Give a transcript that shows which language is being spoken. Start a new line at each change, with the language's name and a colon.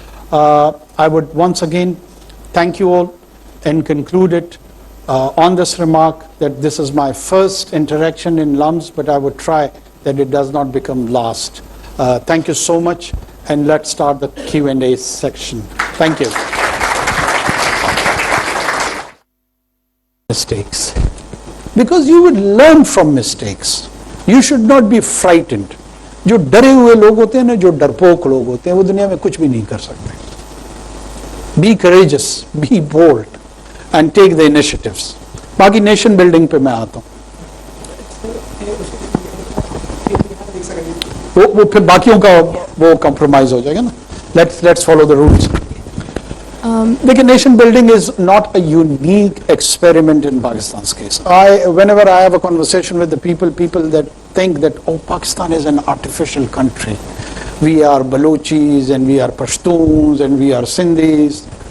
English: I would once again thank you all and conclude it on this remark that this is my first interaction in LUMS, but I would try that it does not become last. Thank you so much, and let's start the Q&A section. Thank you. Mistakes. Because you would learn from mistakes. You should not be frightened.
Hindi: जो डरे हुए लोग होते हैं ना, जो डरपोक लोग होते हैं, वो दुनिया में कुछ भी नहीं कर सकते.
English: Be courageous, be bold, and take the initiatives.
Hindi: बाकी नेशन बिल्डिंग पे मैं आता हूँ. वो फिर बाकियों का वो compromise हो जाएगा ना.
English: Let's follow the rules. Because nation building is not a unique experiment in Pakistan's case. Whenever I have a conversation with the people that think that, oh, Pakistan is an artificial country. We are Balochis and we are Pashtuns and we are Sindhis.